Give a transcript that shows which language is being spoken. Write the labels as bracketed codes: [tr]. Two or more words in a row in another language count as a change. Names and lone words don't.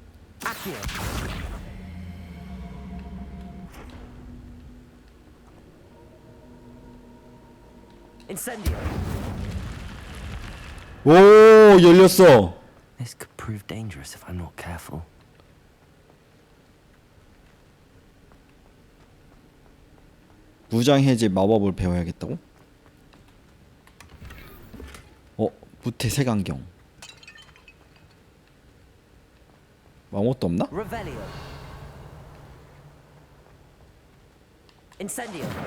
[ko] 오, 열렸어. [en] This could prove dangerous if I'm not careful. [ko] 무장 해제 마법을 배워야겠다고? 무태 색안경. 아무것도 없나? [la] Revelio. Incendio.